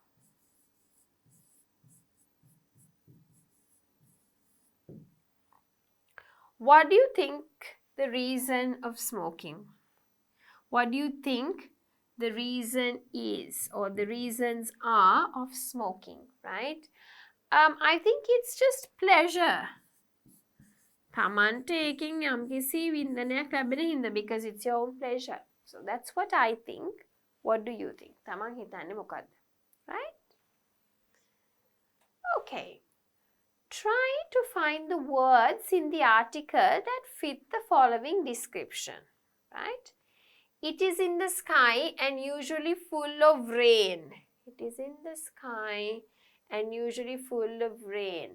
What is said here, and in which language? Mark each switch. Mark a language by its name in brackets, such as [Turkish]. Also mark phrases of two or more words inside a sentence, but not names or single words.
[English] What do you think the reason of smoking? What do you think the reason is or the reasons are of smoking, right? I think it's just pleasure. [Sinhala] තමන්ට ඒකෙන් යම්කිසි වින්දනයක් ලැබෙන හින්දා [English] because it's your own pleasure. So that's what I think. What do you think? [Sinhala] තමන් හිතන්නේ මොකද්ද? [English] Right? Okay. Try to find the words in the article that fit the following description, right? It is in the sky and usually full of rain. It is in the sky and usually full of rain.